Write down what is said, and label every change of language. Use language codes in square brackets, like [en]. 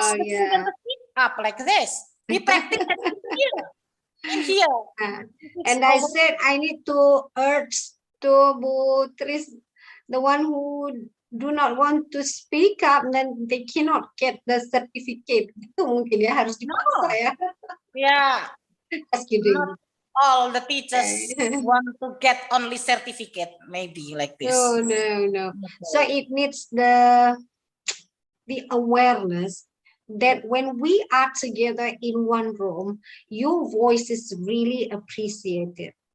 [en] Student to speak up like this. We practice in here. And I said I need to urge to Bu Tris, the one who do not want to speak up, then they cannot get the certificate. [id] Itu mungkin ya harus dipaksa ya. [en] Yeah. Just kidding. Not all the teachers want to get only certificate, maybe like this. No. So it needs the awareness that when we are together in one room, your voice is really appreciated.